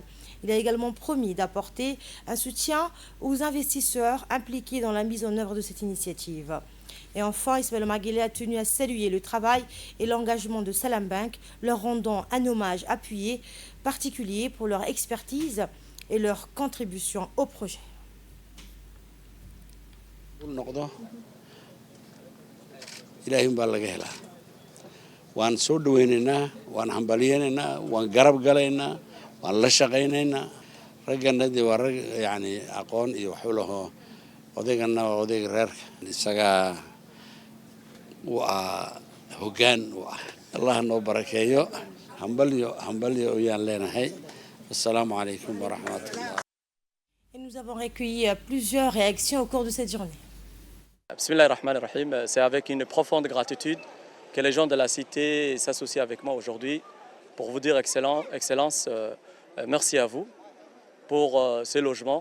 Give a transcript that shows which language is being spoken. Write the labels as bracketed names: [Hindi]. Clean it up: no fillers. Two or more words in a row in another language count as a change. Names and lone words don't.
[French] Il a également promis d'apporter un soutien aux investisseurs impliqués dans la mise en œuvre de cette initiative. Et enfin, Ismaël Omar Guelleh a tenu à saluer le travail et l'engagement de Salam Bank, leur rendant un hommage appuyé particulier pour leur expertise et leur contribution au projet. [Somali] ilaahay baa laga helaa waan soo dhaweynaynaa waan hambaliyaynaynaa waan garab galaynaa waan la shaqaynaynaa ragganadii waa rag yani aqoon iyo wax u laho odaygana waa odayga reerka isagaa waa hoggaan u ah allah noo barakeeyo hambalyo ayaan leenahay [Arabic] السلام عليكم ورحمة الله. [French] Et nous avons recueilli plusieurs réactions au cours de cette journée. Bismillahirrahmanirrahim. C'est avec une profonde gratitude que les gens de la cité s'associent avec moi aujourd'hui pour vous dire Excellence, merci à vous pour ces logements.